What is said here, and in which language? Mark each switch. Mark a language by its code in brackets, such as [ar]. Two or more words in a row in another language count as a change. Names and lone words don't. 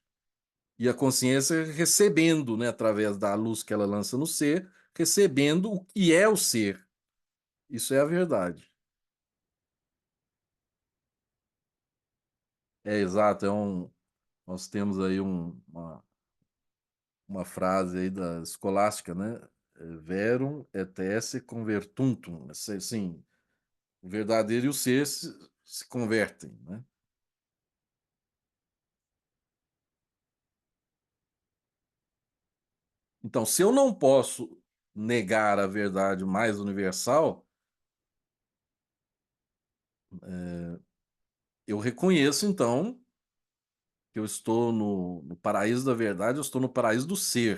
[pt] E a consciência recebendo, né, através da luz que ela lança no ser, recebendo o que é o ser. Isso é a verdade. É exato, nós temos aí uma frase aí da escolástica, né? [la] Verum et esse convertuntum. [pt] Sim, o verdadeiro e o ser se convertem, né? Então, se eu não posso negar a verdade mais universal, eu reconheço, então, que eu estou no paraíso da verdade, eu estou no paraíso do ser.